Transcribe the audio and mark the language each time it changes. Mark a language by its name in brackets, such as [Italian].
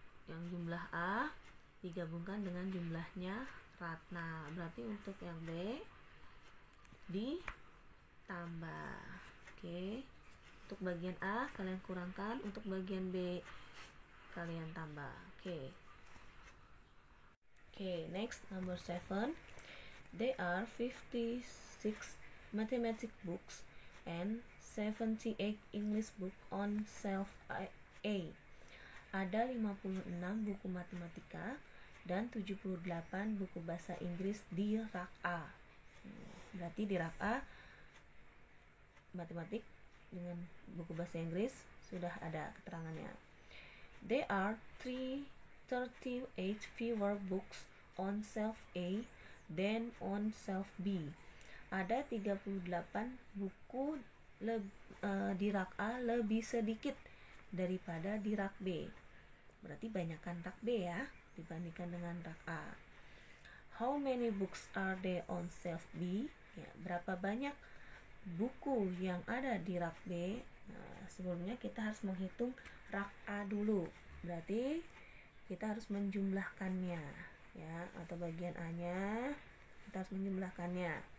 [Indonesian] Yang jumlah A digabungkan dengan jumlahnya Ratna. Berarti untuk yang B ditambah. Oke. Untuk bagian A kalian kurangkan, untuk bagian B kalian tambah. [English] Oke, next number 7. There are 56 mathematics books and 78 English book on shelf A. [Indonesian] Ada 56 buku matematika dan 78 buku bahasa Inggris di rak A. Berarti di rak A matematik dengan buku bahasa Inggris sudah ada keterangannya. [English] There are 38 fewer books on shelf A than on shelf B. [Indonesian] Ada 38 buku di rak A lebih sedikit daripada di rak B. Berarti banyakkan rak B ya dibandingkan dengan rak A. [English] How many books are there on shelf B? [Indonesian] Ya, berapa banyak buku yang ada di rak B? Nah, sebelumnya kita harus menghitung rak A dulu. Berarti kita harus menjumlahkannya ya, atau bagian A-nya kita harus menjumlahkannya.